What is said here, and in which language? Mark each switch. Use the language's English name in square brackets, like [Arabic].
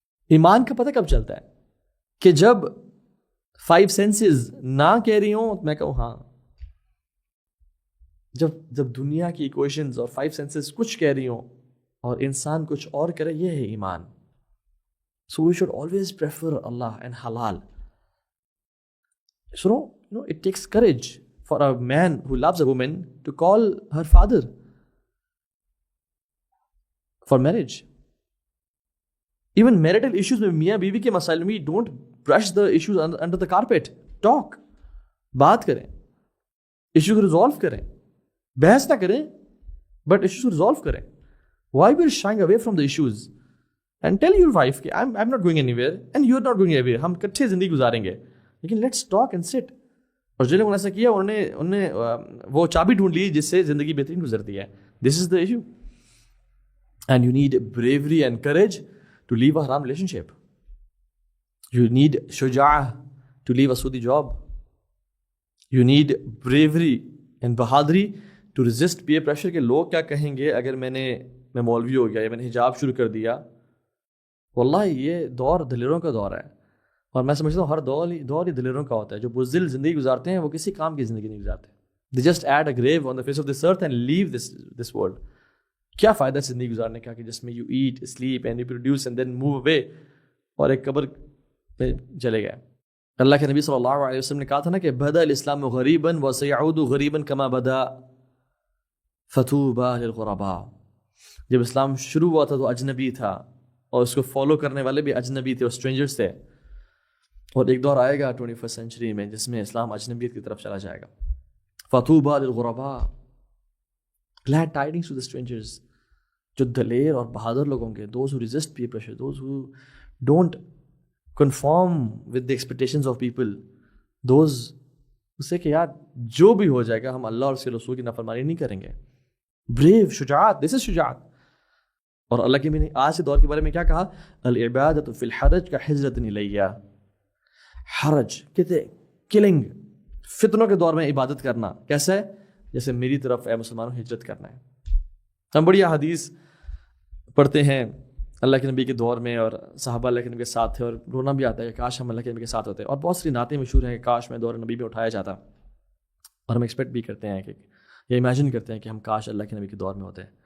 [Urdu] ایمان کا پتہ کب چلتا ہے کہ جب 5 senses نہ کہہ رہی ہوں میں کہوں ہاں. جب دنیا کی ایکویشنز اور 5 senses کچھ کہہ رہی ہوں اور انسان کچھ اور کرے, یہ ہے ایمان. [English] So we should always prefer Allah and halal. So, it takes courage for a man who loves a woman to call her father for marriage. Even marital issues [Urdu] میں میاں بیوی کے مسائل میں [English] don't brush the issues under the carpet. Talk. [Urdu] بات کریں, issue کو resolve کریں, بحث نہ کریں بٹ ایشوز کو ریزالو کریں. [English] Why we are shying away from the issues? And tell your wife کہ I'm not going anywhere and you're not going anywhere. [Urdu] ہم کٹھے زندگی گزاریں گے, لیکن [English] let's talk and sit. [Urdu] اور جن لوگوں نے ایسا کیا انہوں نے وہ چابی ڈھونڈ لی جس سے زندگی بہترین گزرتی ہے. [English] This is the issue. And you need bravery and courage to leave a haram relationship. You need shuja'ah to leave a sudi job. You need bravery and bahadri to resist peer pressure [Urdu] کہ لوگ کیا کہیں گے اگر میں مولوی ہو گیا یا میں نے حجاب شروع کر دیا. واللہ یہ دور دلیروں کا دور ہے, اور میں سمجھتا ہوں ہر دور ہی دلیروں کا ہوتا ہے. جو بزدل زندگی گزارتے ہیں وہ کسی کام کی زندگی نہیں گزارتے. [English] They just add a grave on the face of this earth and leave this world. [Urdu] کیا فائدہ زندگی گزارنے کا کہ جس میں [English] you eat, sleep and reproduce and then move away, [Urdu] اور ایک قبر میں چلے گئے. [Arabic] اللہ کے نبی صلی اللہ علیہ وسلم نے کہا تھا نا کہ بدا الاسلام غریبا وسيعود غریبا کما بدا فطوبى للغرباء. [Urdu] جب اسلام شروع ہوا تھا تو اجنبی تھا, اور اس کو فالو کرنے والے بھی اجنبی تھے اور اسٹرینجرز تھے. اور ایک دور آئے گا 21st century میں جس میں اسلام اجنبیت کی طرف چلا جائے گا. [Arabic] فطوبى للغرباء, [English] glad tidings to the strangers. [Urdu] جو دلیر اور بہادر لوگ ہوں گے, [English] those who resist peer pressure, those who don't conform with the expectations of people, those who say [Urdu] کہ یار جو بھی ہو جائے گا ہم اللہ اور اس کے رسول کی نافرمانی نہیں کریں گے. [English] brave, شجاعت, this is شجاعت. [Urdu] اور اللہ کے میں آج کے دور کے بارے میں کیا کہا, [Arabic] العبادۃ فی الحرج کحجرۃ الیہ. [Urdu] حرج کہتے کلنگ, فتنوں کے دور میں عبادت کرنا کیسا ہے, جیسے میری طرف اے مسلمانوں ہجرت کرنا ہے. ہم بڑی احادیث پڑھتے ہیں اللہ کے نبی کے دور میں, اور صحابہ اللہ کے نبی کے ساتھ تھے, اور رونا بھی آتا ہے کہ کاش ہم اللہ کے نبی کے ساتھ ہوتے. اور بہت سی نعتیں مشہور ہیں کہ کاش میں دور نبی میں اٹھایا جاتا, اور ہم ایکسپیکٹ بھی کرتے ہیں کہ یا امیجن کرتے ہیں کہ ہم کاش اللہ کے نبی کے دور میں ہوتے.